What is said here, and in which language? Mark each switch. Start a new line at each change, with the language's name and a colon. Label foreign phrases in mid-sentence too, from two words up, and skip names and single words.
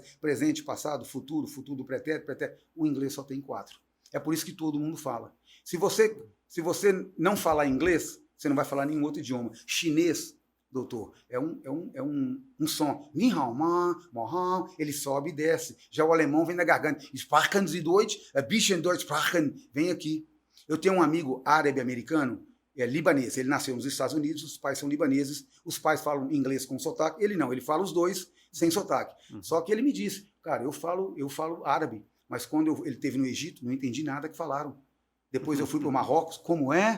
Portuguese: Presente, passado, futuro, futuro, pretérito, pretérito. O inglês só tem 4. É por isso que todo mundo fala. Se você não falar inglês, você não vai falar nenhum outro idioma. Chinês, doutor, é um som.
Chinese: 你好吗,
Portuguese: mo hao, ele sobe e desce. Já o alemão vem da garganta.
German: Sprachen Sie Deutsch? Ein bisschen Deutsch sprachen.
Portuguese: Vem aqui. Eu tenho um amigo árabe americano, libanês. Ele nasceu nos Estados Unidos, os pais são libaneses. Os pais falam inglês com sotaque. Ele não, ele fala os dois sem sotaque. Só que ele me disse, cara, eu falo árabe. Mas quando ele esteve no Egito, não entendi nada que falaram. Depois eu fui para o Marrocos, como é?